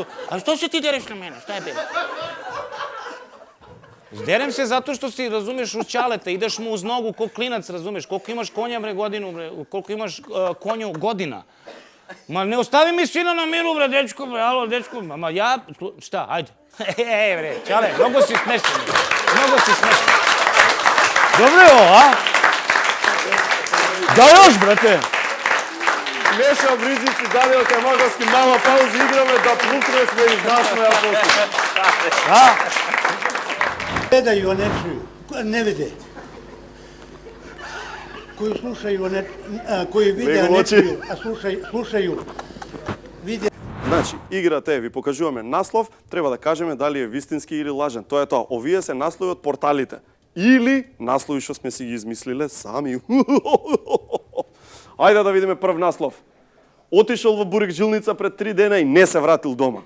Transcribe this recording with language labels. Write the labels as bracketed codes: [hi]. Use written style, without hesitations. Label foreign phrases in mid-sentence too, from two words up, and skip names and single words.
[sr] A što se ti dereš na mene, šta je, bre? Derem se zato što si, razumeš, uz čaleta, ideš mu uz nogu ko klinac, razumeš, koliko imaš konja, bre, godinu, bre, koliko imaš konju godina. Ma ne ostavi mi sina na miru, bre, dečko, bre, alo, dečko, ma ja, šta, ajde. Ej, bre, čale, mnogo si smešan, mnogo si smešan. Dobro je ovo, a? Da još, brate. [mk] Неша Бриджис и Даниел Кајмаковски, мала пауза, играме да плукнешме и знашме ја после. [sr] Гледaju, a ne čuju, ne vide. Koji slušaju, koji vide, a ne čuju, a slušaju, vide. [mk] Значи, играта ви покажуваме наслов, треба да кажеме дали е вистински или лажен. Тоа е тоа. Овие се наслови од порталите. Или наслови што сме си ги измислиле сами. Ајде да видиме прв наслов. Отишол во Бурик Жилница пред 3 дена и не се вратил дома.